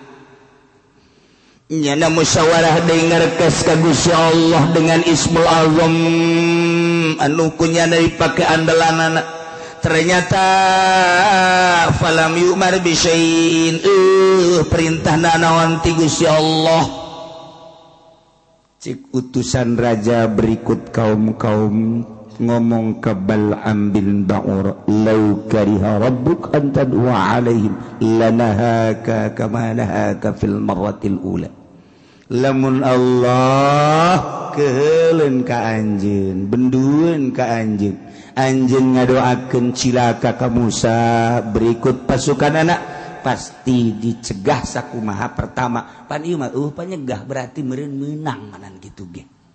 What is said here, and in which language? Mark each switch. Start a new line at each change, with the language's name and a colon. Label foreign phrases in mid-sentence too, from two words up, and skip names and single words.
Sundanese: nyana musyawarah deui ngarekes ka Gusti Allah dengan Ismul Azam anu kunyana dipake andalanana ternyata
Arabic: فلم يؤمر بشيء
Sundanese: perintahna naon ti Gusti Allah cik utusan raja berikut kaum-kaum ngomong ke Bal'am bin Ba'ura
Arabic: لو كره ربك أن تدعو عليهم لنهاك كما نهاك في المرة الأولى
Sundanese: lamun Allah keheuleun ka anjeun bendueun ka anjeun anjeun ngadoakeun cilaka ka Musa berikut pasukan anak pasti dicegah sakumaha pertama pan ieu mah panyegah berarti meureun meunang manan kitu ge.